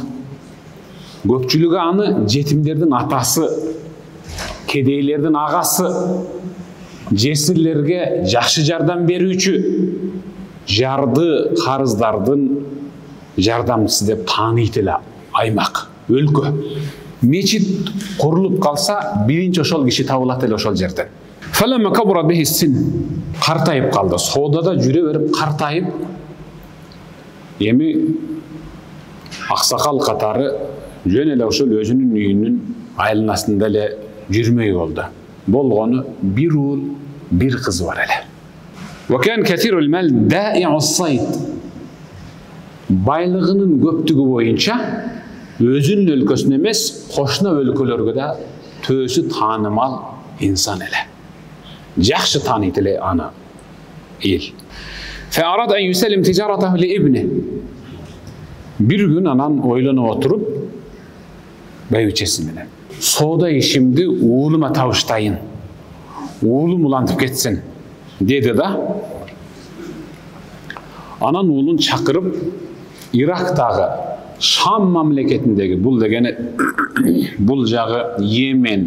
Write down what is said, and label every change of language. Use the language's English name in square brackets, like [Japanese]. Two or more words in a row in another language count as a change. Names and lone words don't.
[Kyrgyz] Көпчүлүгү аны жетимдердин атасы, кедейлердин агасы, жесирлерге жакшы жардам берүүчү, жарды карыздардын жардамчысы деп тааныйт эле аймак, өлкө. Мечит курулуп калса, биринчи ошол киши табылат эле ошол жерден. [Arabic] فلما كبر به السن, [Kyrgyz] картайып калды. Соодада жүрө берип картайып, эми аксакал катары жөн эле ошол өзүнүн үйүнүн айланасында эле жүрмөй болду. Болгону бир уул, бир кыз бар эле. [Arabic] وكان كثير المال دائع الصيد. [Kyrgyz] Байлыгынын көптүгү боюнча өзүнүн өлкөсүнө эмес, кошуна өлкөлөргө да төсү таанымал инсан эле. Жакшы тааныйт эле аны эл. [Arabic] فأراد أن يسلم تجارته لابنه. [Kyrgyz] Bir gün anan ойлонуп отуруп, байбичеси менен соода ишимди уулума табыштайын, уулум улантып кетсин деди да. Анан уулун чакырып, Ирактагы Шам мамлекетиндеги, бул дегени бул жагы Йемен,